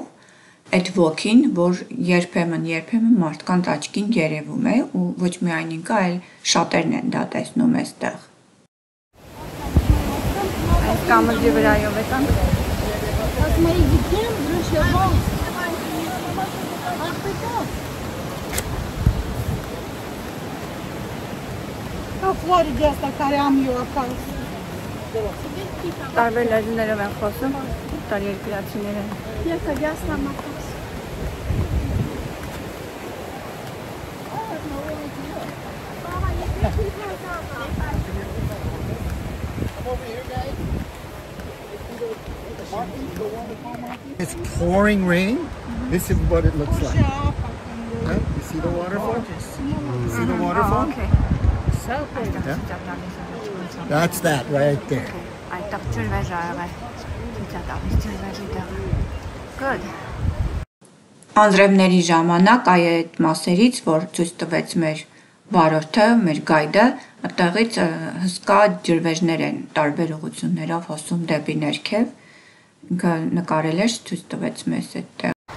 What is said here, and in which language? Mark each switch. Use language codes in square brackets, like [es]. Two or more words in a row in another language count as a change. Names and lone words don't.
[hy] այդ ոգին, որ երբեմն մարդկանց աչքին երևում է ու ոչ միայն ինքը, այլ շատերն են դա տեսնում այստեղ։ Այս կամրջի վրայով եկանք։ Տարբեր լեզուներով են խոսում, տարերկրացիները։ [en] It's pouring rain. This is what it looks like. Yeah? You see the waterfall? You see the waterfall? Okay. Yeah? That's that right there. Good. [hy] Անձրևների ժամանակ այդ մասերից, որ ցույց տվեց մեր վարորդը, մեր գայդը, այդտեղից հսկա ջրվեժներ են տարբեր ուղղություններով հոսում դեպի ներքև։ Ինքը նկարել էր, ցույց տվեց մեզ այդտեղ։